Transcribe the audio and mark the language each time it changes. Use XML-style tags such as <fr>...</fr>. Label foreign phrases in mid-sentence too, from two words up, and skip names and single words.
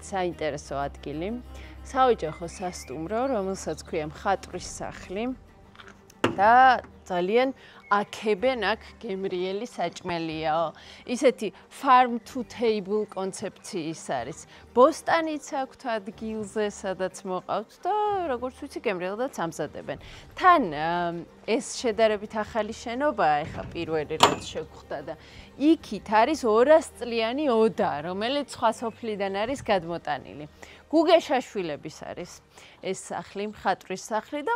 <ka>საინტერესო ადგილი საოჯახო სასტუმრო რომელსაც ქვია მხატვრის სახლი და ძალიან აქებენ აქ გემრიელი საჭმელიაო ისეთი</ka> <en>farm to table</en> <ka>კონცეფციის არის ბოსტანიც აქვთ ადგილზე სადაც მოყავთ და როგორც ვიცი გემრიელადაც ამზადებენ თან ეს შედარებით ახალი შენობაა ეხა პირველი რაც შეგხვდა და იქით არის 200 წლიანი ოდა რომელიც სხვა სოფლიდან არის გადმოტანილი გუგეშაშვილების არის ეს სახლი მხატვრის სახლი და</ka>